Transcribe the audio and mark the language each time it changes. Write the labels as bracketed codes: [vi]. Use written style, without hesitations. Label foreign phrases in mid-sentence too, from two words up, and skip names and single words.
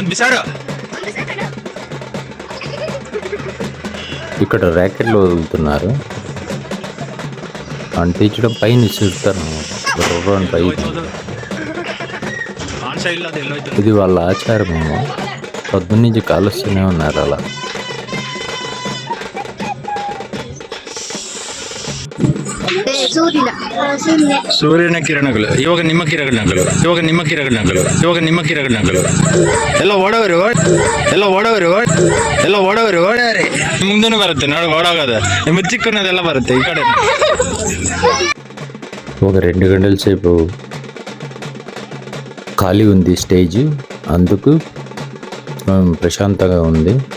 [te] ఇక్కడ ర్యాకెట్లు వదులుతున్నారు. అంటించడం పైన ఇసురుతారు పై. ఇది వాళ్ళ ఆచారమేమో, పొద్దున్నుంచి కాలుస్తూనే ఉన్నారు అలా. [kn] ಸೂರ್ಯನ ಕಿರಣಗಳು, ಇವಾಗ ನಿಮ್ಮ ಕಿರಣಗಳು, ಎಲ್ಲ ಓಡೋರು ಓಡಾರಿ ಮುಂದೆನೂ ಬರುತ್ತೆ ನೋಡಿ. ಓಡೋಗೋದು ಮುಚ್ಚಿಕ್ಕನ್ನೋದೆಲ್ಲ ಬರುತ್ತೆ ಈ ಕಡೆ. [te] ఒక 2 గంటల సేపు ఖాళీ ఉంది స్టేజ్, అందుకు ప్రశాంతంగా ఉంది.